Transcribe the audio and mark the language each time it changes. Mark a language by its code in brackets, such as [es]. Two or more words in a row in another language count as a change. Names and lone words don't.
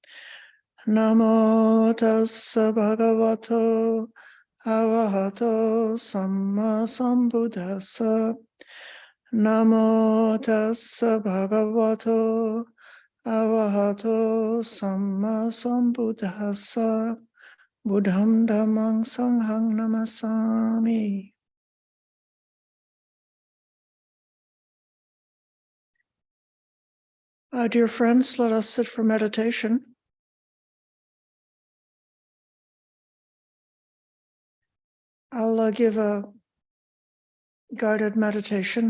[pi] Namo tassa bhagavato arahato samma sambuddhassa. Namo tassa bhagavato arahato samma sambuddhassa. Buddham dhammam sangham namasami. [en] Dear friends, let us sit for meditation. I'll give a guided meditation.